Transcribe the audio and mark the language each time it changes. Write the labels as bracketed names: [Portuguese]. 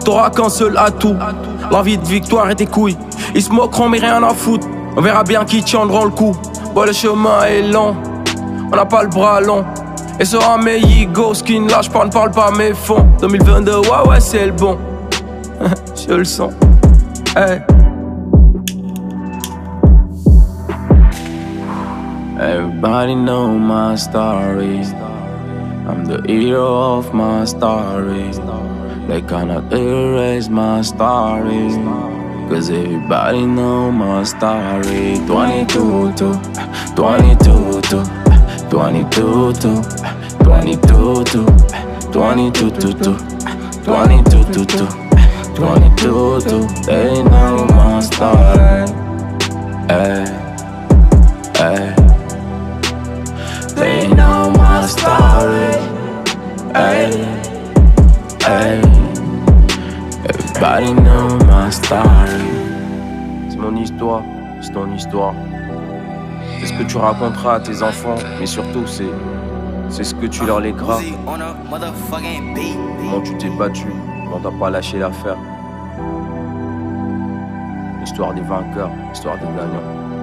[French] T'auras qu'un seul atout, l'envie de victoire et tes couilles. Ils se moqueront mais rien à foutre, on verra bien qui tiendront le coup. Bon le chemin est long, on n'a pas le bras long. Et sera mes ego, skin lâche pas, ne parle pas mes fonds. 2022, ouais c'est le bon, je le sens, hey. [English] Everybody know my story. I'm the hero of my story. They cannot erase my story. Cause everybody know my story. 22 to 22 to 22 to 22 to 22 to 22 to 22 to. They know my story. Hey, hey. They know my story. Hey, hey. Everybody know my story. [French] C'est mon histoire, c'est ton histoire. C'est ce que tu raconteras à tes enfants, mais surtout c'est ce que tu leur légueras. Comment tu t'es battu, comment t'as pas lâché l'affaire. L'histoire des vainqueurs, l'histoire des gagnants.